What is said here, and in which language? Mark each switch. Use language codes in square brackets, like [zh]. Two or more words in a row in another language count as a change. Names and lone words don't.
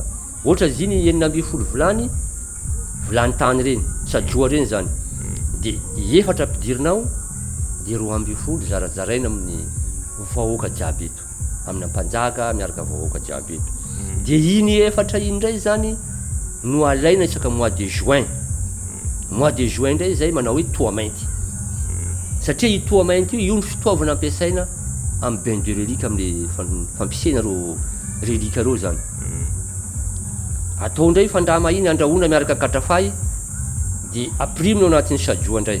[mg] Ohatra izy iny 12 volany tany reny, sajoa reny zany. Dia 4 ampidirinao dia 12 zarazaraina amin'ny vahoaka jiaby eto. Amin'ny mpajaka miaraka vahoaka jiaby eto. Dia iny 4 iny indray zany no alaina isaka [fr] mois de juin. Mois de juin [mg] indray zay manao hoe toa mainty. Satria io toa mainty io ny fitaovana ampiasaina amin'ny [fr] bain de relique [mg] amin'ny fampisena reo relika reo zany. Atao indray fandrama iny andrahoana miaraka katrafay dia aprimina ao anatin'ny sajoa indray.